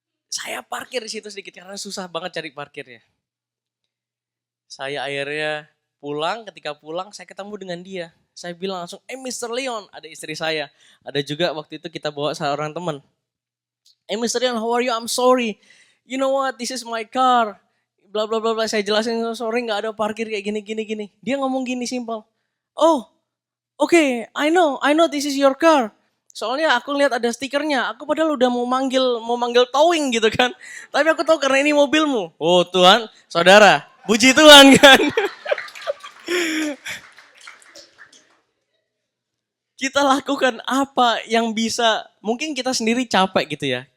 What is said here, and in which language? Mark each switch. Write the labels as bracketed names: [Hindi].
[Indonesian] Saya parkir di situ sedikit karena susah banget cari parkirnya. Saya akhirnya pulang, ketika pulang saya ketemu dengan dia. Saya bilang langsung, Mr. Leon, ada istri saya. Ada juga waktu itu kita bawa seorang teman. [English] Mr. Leon, how are you? I'm sorry. You know what, this is my car. Bla bla bla bla. [Indonesian] Saya jelasin, sorry nggak ada parkir kayak gini. Dia ngomong gini simpel. [English] Oh, okay, I know this is your car. [Indonesian] Soalnya aku lihat ada stikernya, aku padahal udah mau manggil towing gitu kan. Tapi aku tahu karena ini mobilmu. Oh Tuhan, saudara, puji Tuhan kan. Kita lakukan apa yang bisa, mungkin kita sendiri capek gitu ya.